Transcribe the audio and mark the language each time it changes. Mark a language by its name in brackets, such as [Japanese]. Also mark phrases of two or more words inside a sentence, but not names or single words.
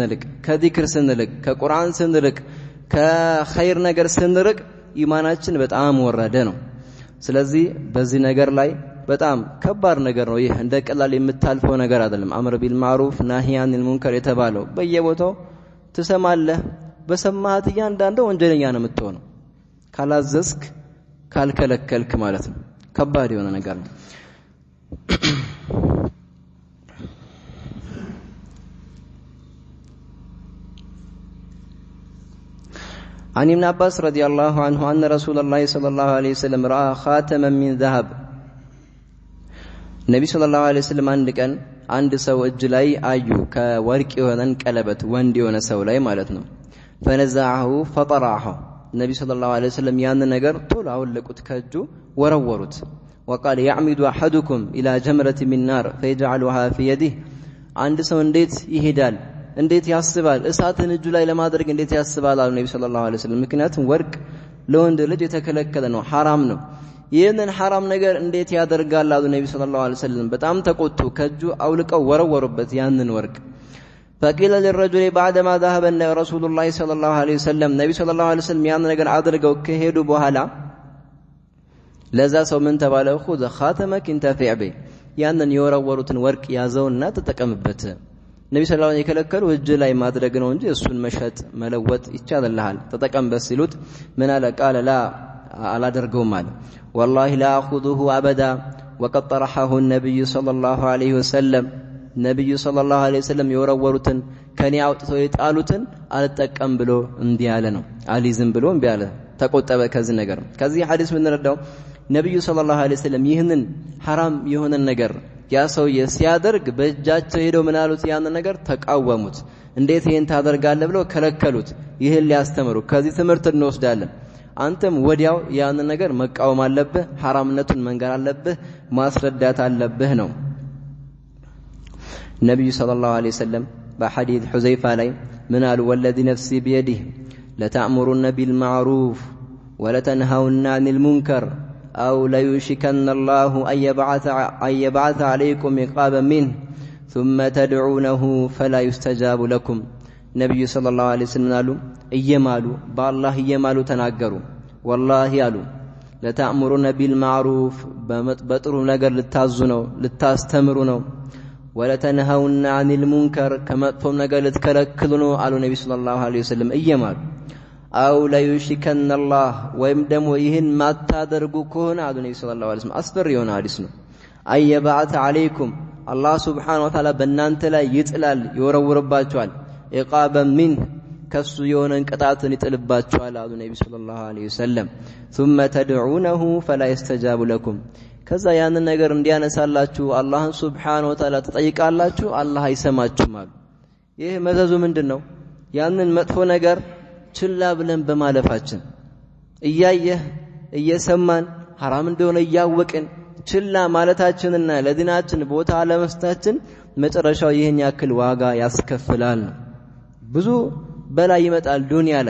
[Amharic] ስንልቅ ከቁርአን ስንልቅ ከኸይር ነገር ስንርቅ ኢማናችን በጣም ወረደ ነው ስለዚህ በዚህ ነገር ላይ በጣም ከባድ ነገር ነው ይህ እንደ ቀላል የምታልፈው ነገር አይደለም [Arabic] أمر بالمعروف ونهي عن المنكر [Amharic] የተባለው በየቦታው ትሰማለህ በሰማሃት እያንዳንዱ ወንጀለኛ ነው የምትሆነው ካላዘዝክ ካልከለከልክ ማለት ነው ከባድ የሆነ ነገር ነው [Arabic] عن ابن عباس رضي الله عنه أن رسول الله صلى الله عليه وسلم رأى خاتما من ذهب النبي صلى الله عليه وسلم عند [Amharic] ሰው እጅ ላይ አዩ ከወርቅ የሆነን ቀለበት ወንድ የሆነ ሰው ላይ ማለት ነው [Arabic] فنزعه فطرحه النبي صلى الله عليه وسلم [Amharic] ያን ነገር ቶሎ አወለቁት ከእጁ ወረወሩት [Arabic] وقال يعمد احدكم الى جمرة من نار فيجعلها في يده [Amharic] አንድ ሰው እንዴት ይሄዳል እንዴት ያስባል እሳትን እጁ ላይ ለማድረግ እንዴት ያስባል አሉ ነብዩ [Arabic] صلى الله عليه وسلم [Amharic] ምክንያቱም ወርቅ ለወንድ ልጅ የተከለከለ ነው ሐራም ነው ይህንን ሐራም ነገር እንዴት ያደርጋል አሉ ነብዩ [Arabic] صلى الله عليه وسلم [Amharic] በጣም ተቆጡ ከእጁ አውልቀው ወረወሩበት ያንን ወርቅ [Arabic] فقيل للرجل بعدما ذهب رسول الله صلى الله عليه وسلم [Amharic] ነብዩ [Arabic] صلى الله عليه وسلم [Amharic] ያን ነገር አድርገው ከሄዱ በኋላ ለዛ ሰው ምን ተባለ [Arabic] خذ خاتمك انتفع به [Amharic] ያንን የወረወሩትን ወርቅ ያዘውና ተጠቀምበት ነብዩ [Arabic] صلى الله عليه [Amharic] የከለከሉ እጅ ላይ ማድረግ ነው እንጂ እሱን መሸጥ መለወጥ ይቻላል ተጠቀምበት ሲሉት ምን አለ [Arabic] قال لا [Amharic] አላደርገውም አለ [Arabic] والله لا اخذه ابدا وقد طرحه النبي صلى الله عليه وسلم ነብዩ ሰለላሁ عليه وسلم [Amharic] የወረወሩትን ከኔ አውጥተው የጣሉትን አልጠቀም ብሎ እንዲህ ያለ ነው አሊዝም ብሎ እንዲህ ያለ ተቆጠበ ከዚህ ነገር ከዚህ ሐዲስ ምን ረዳው ነብዩ [Arabic] صلى الله عليه وسلم [Amharic] ይህንን ሐራም የሆነ ነገር ያ ሰው ሲያደርግ በእጃቸው ሄደው ምን አሉት ያን ነገር ተቃወሙት እንዴት ይሄን ታደርጋለህ ብለው ከለከሉት ይሄን ሊያስተምሩ ከዚህ ትምህርት እንወስዳለን አንተም ወዲያው ያን ነገር መቃወም አለብህ ሐራምነቱን መንገር አለብህ ማስረዳት አለብህ ነው ነብዩ [Arabic] صلى الله عليه وسلم [Amharic] በሐዲስ ሁዘይፋ ላይ ምን አሉ [Arabic] والذي نفسي بيده لتأمرن بالمعروف ولتنهون عن المنكر أو ليشكن الله أن يبعث عليكم عقابا منه ثم تدعونه فلا يستجاب لكم [Amharic] ነብዩ [Arabic] صلى الله عليه وسلم [Amharic] አሉ እየማሉ በአላህ እየማሉ ተናገሩ ወላሂ አሉ [Arabic] لتأمرن بالمعروف [Amharic] በጥሩ ነገር ልታዙ ነው ልታስተምሩ ነው [Arabic] ولتنهون عن المنكر [Amharic] ከመጥፎም ነገር ልትከለክሉ ነው አሉ ነብዩ [Arabic] صلى الله عليه وسلم [Amharic] እየማሉ [Arabic] أو ليوشكن الله [Amharic] ወይም ደግሞ ይህን ማታደርጉ ከሆነ አሉ ነብዩ [Arabic] صلى الله عليه وسلم [Amharic] አስፈሪ የሆነ ሐዲስ ነው [Arabic] أيبعث عليكم الله سبحانه وتعالى [Amharic] በእናንተ ላይ ይጥላል ይወረውርባችኋል [Arabic] عقابا من [Amharic] ከሱ የሆነን ቅጣትን ይጥልባችኋል አሉ ነብዩ [Arabic] صلى الله عليه وسلم ثم تدعونه فلا يستجاب لكم [Amharic] ከዛ ያንን ነገር እንዲያነሳላችሁ አላህን [Arabic] سبحانه وتعالى [Amharic] ተጠይቃላችሁ አላህ አይሰማችሁም አሉ ይህ መዘዙ ምንድነው ያንን መጥፎ ነገር ችላ ብለን በማለፋችን እያየህ እየሰማን حرام እንደሆነ እያወቅን ችላ ማለታችንና ለዲናችን ቦታ አለመስጠታችን መጨረሻው ይህን ያክል ዋጋ ያስከፍላል ብዙ በላይ ይመጣል ዱንያ ላይ